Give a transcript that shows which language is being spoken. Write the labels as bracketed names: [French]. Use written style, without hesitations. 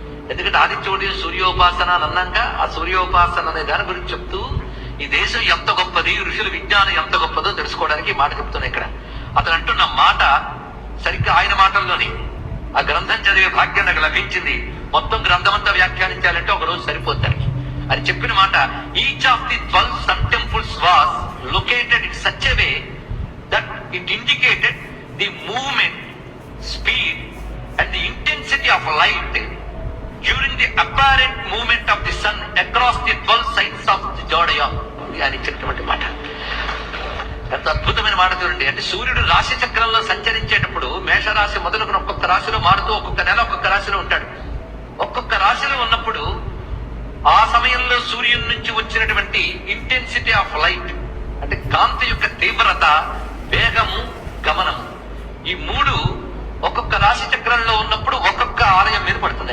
[Telugu] ఎందుకంటే ఆదిత్యోదయం సూర్యోపాసన అని అన్నాక ఆ సూర్యోపాసన అనే దాని గురించి చెప్తూ ఈ దేశం ఎంత గొప్పది, ఋషుల విజ్ఞానం ఎంత గొప్పదో తెలుసుకోవడానికి ఈ మాట చెప్తున్నా. ఇక్కడ అతను అంటున్న మాట సరిగ్గా ఆయన మాటల్లోని ఆ గ్రంథం చదివే భాగ్యం నాకు లభించింది. మొత్తం గ్రంథం అంతా వ్యాఖ్యానించాలంటే ఒక రోజు సరిపోతానికి. అని చెప్పిన మాట, [English] Each of the 12 sun temples was located in such a way that it indicated the movement, speed and the intensity of light during the apparent movement of the sun across the 12 signs of the zodiac. [Telugu] అని చెప్పినటువంటి మాట ఎంత అద్భుతమైన మాట చూడండి. అంటే సూర్యుడు రాశి చక్రంలో సంచరించేటప్పుడు మేషరాశి మొదలుకుని ఒక్కొక్క రాశిలో మారుతూ ఒక్కొక్క నెల ఒక్కొక్క రాశిలో ఉంటాడు. ఒక్కొక్క రాశిలో ఉన్నప్పుడు ఆ సమయంలో సూర్యుని నుంచి వచ్చినటువంటి ఇంటెన్సిటీ ఆఫ్ లైట్ అంటే కాంతి యొక్క తీవ్రత, వేగము, గమనము, ఈ 3 ఒక్కొక్క రాశి చక్రంలో ఉన్నప్పుడు ఒక్కొక్క ఆలయం మీద పడుతుంది.